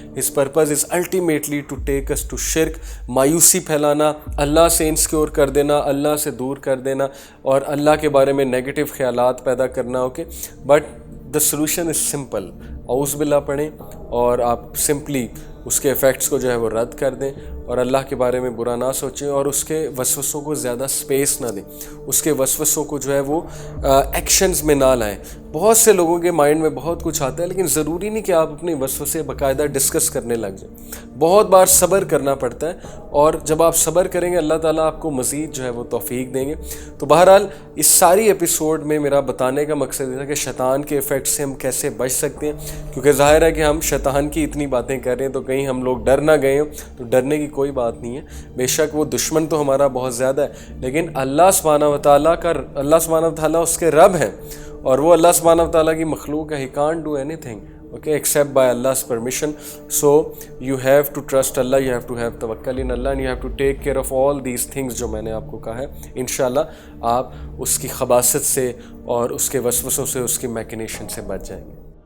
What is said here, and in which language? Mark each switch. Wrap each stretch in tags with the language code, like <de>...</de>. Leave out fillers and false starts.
<en>his purpose is ultimately to take us to شرک,</en> <ur>مایوسی پھیلانا, اللہ سے انسیکیور کر دینا, اللہ سے دور کر دینا, اور اللہ کے بارے میں نیگیٹو خیالات پیدا کرنا.</ur> <en>Okay, but the solution is simple.</en> <ur>اعوذ باللہ پڑھیں اور آپ سمپلی اس کے ایفیکٹس کو جو ہے وہ رد کر دیں, اور اللہ کے بارے میں برا نہ سوچیں, اور اس کے وسوسوں کو زیادہ سپیس نہ دیں. اس کے وسوسوں کو جو ہے وہ ایکشنز میں نہ لائیں. بہت سے لوگوں کے مائنڈ میں بہت کچھ آتا ہے, لیکن ضروری نہیں کہ آپ اپنے وسوسے باقاعدہ ڈسکس کرنے لگ جائیں. بہت بار صبر کرنا پڑتا ہے, اور جب آپ صبر کریں گے اللہ تعالیٰ آپ کو مزید جو ہے وہ توفیق دیں گے. تو بہرحال اس ساری ایپیسوڈ میں میرا بتانے کا مقصد یہ تھا کہ شیطان کے ایفیکٹ سے ہم کیسے بچ سکتے ہیں, کیونکہ ظاہر ہے کہ ہم شیطان کی اتنی باتیں کر رہے ہیں تو کہیں ہم لوگ ڈر نہ گئے ہوں. تو ڈرنے کی کوئی بات نہیں ہے. بے شک وہ دشمن تو ہمارا بہت زیادہ ہے, لیکن اللہ سبحانہ وتعالیٰ اس کے رب ہیں, اور وہ اللہ سبحانہ وتعالیٰ کی مخلوق ہے.</ur> <en>He can't do anything, okay, except by Allah's permission. So you have to trust Allah, you have to have tawakkul in Allah, and you have to take care of all these things</en> <ur>جو میں نے آپ کو کہا ہے. انشاءاللہ آپ اس کی خباثت سے اور اس کے وسوسوں سے, اس کی میکنیشن سے بچ جائیں گے.</ur>